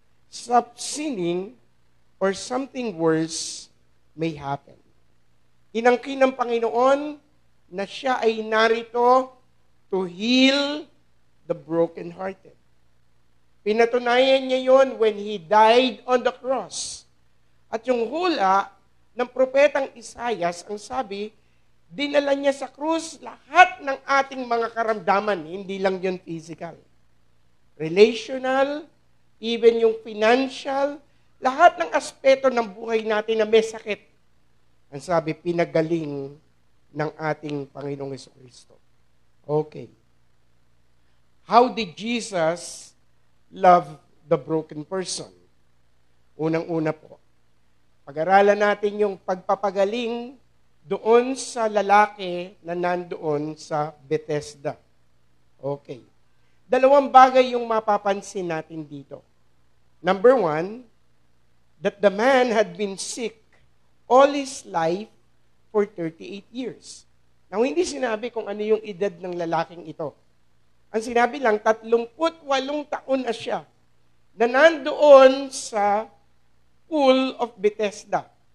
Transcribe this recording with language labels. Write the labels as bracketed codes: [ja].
[en] Stop sinning, or something worse may happen. [tl] Inangkin ng Panginoon na siya ay narito [en] to heal the brokenhearted. [tl] Pinatunayan niya yon [en] when He died on the cross. [tl] At yung hula ng propetang Isaias, ang sabi, dinala niya sa krus lahat ng ating mga karamdaman, hindi lang yun physical. Relational, even yung financial, lahat ng aspeto ng buhay natin na may sakit. Ang sabi, pinagaling ng ating Panginoong Jesucristo. [en] Okay. How did Jesus love the broken person? [tl] Unang-una po, pag-aralan natin yung pagpapagaling doon sa lalaki na nandoon sa Bethesda. Okay. Dalawang bagay yung mapapansin natin dito. [en] Number one, that the man had been sick all his life for 38 years. [tl] Now, hindi sinabi kung ano yung edad ng lalaking ito. Ang sinabi lang, 38 taon na siya na nandoon sa pool of Bethesda.